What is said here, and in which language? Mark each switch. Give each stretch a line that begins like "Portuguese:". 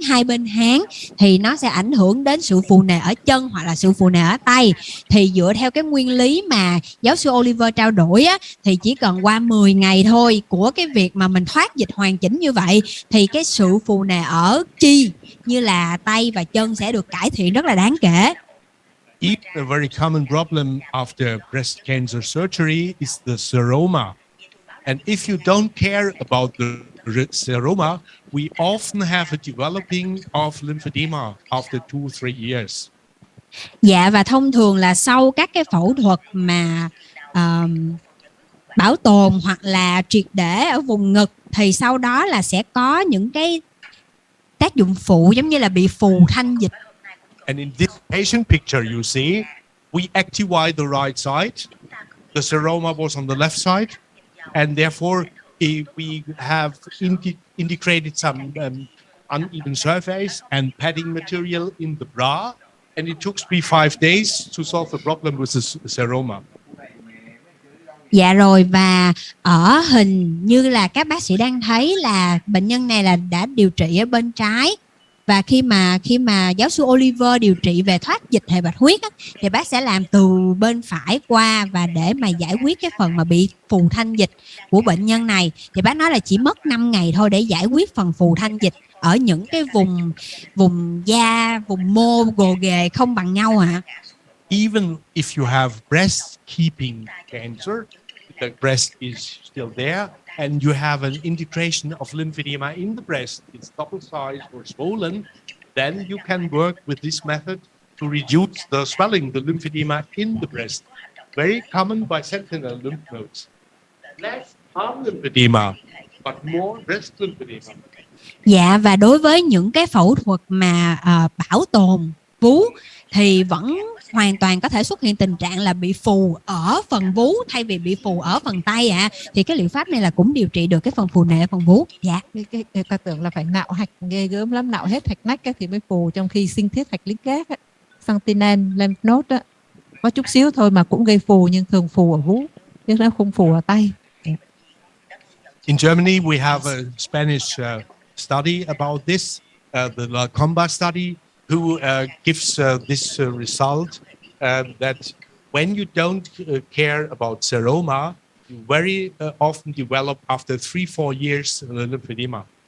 Vietnamese: Hai bên háng thì nó sẽ ảnh hưởng đến sự phù nề ở chân hoặc là sự phù nề ở tay. Thì dựa theo cái nguyên lý mà giáo sư Oliver trao đổi á, thì chỉ cần qua 10 ngày thôi của cái việc mà mình thoát dịch hoàn chỉnh như vậy thì cái sự phù nề ở chi như là tay và chân sẽ được cải thiện rất là đáng kể.
English: A very common problem after breast cancer surgery is the seroma. And if you don't care about the seroma, we often have a developing of lymphedema after 2-3 years.
Vietnamese: Dạ, và thông thường là sau các cái phẫu thuật mà bảo tồn hoặc là triệt để ở vùng ngực thì sau đó là sẽ có những cái tác dụng phụ giống như là bị phù thanh dịch.
English: And in this patient picture you see, we activate the right side. The seroma was on the left side. And therefore, we have integrated some uneven surface and padding material in the bra. And it took me 5 days to solve the problem with the seroma.
Vietnamese: Dạ rồi, và ở hình như là các bác sĩ đang thấy là bệnh nhân này là đã điều trị ở bên trái. Và khi mà giáo sư Oliver điều trị về thoát dịch hệ bạch huyết á, thì bác sẽ làm từ bên phải qua, và để mà giải quyết cái phần mà bị phù thanh dịch của bệnh nhân này thì bác nói là chỉ mất 5 ngày thôi để giải quyết phần phù thanh dịch ở những cái vùng da, vùng mô gồ ghề không bằng nhau ạ.
English: Even if you have breast keeping cancer, the breast is still there, and you have an integration of lymphedema in the breast, it's double size or swollen, then you can work with this method to reduce the swelling, the lymphedema in the breast. Very common by sentinel lymph nodes. Left arm lymphedema. but more breast lymphedema.
Vietnamese: Dạ, và đối với những cái phẫu thuật mà bảo tồn vú thì vẫn hoàn toàn có thể xuất hiện tình trạng là bị phù ở phần vú thay vì bị phù ở phần tay ạ. Thì cái liệu pháp này là cũng điều trị được cái phần phù nề ở phần vú. Dạ. Người ta tưởng là phải nạo hạch ghê gớm lắm, nạo hết hạch nách thì mới phù, trong khi sinh thiết hạch lính gác sentinel lymph node có chút xíu thôi mà cũng gây phù, nhưng thường phù ở vú chứ nó không phù ở tay.
English: In Germany, we have a Spanish study about this, the La Comba study, who gives this result that when you don't care about seroma, you very often develop after 3-4 years lymphedema.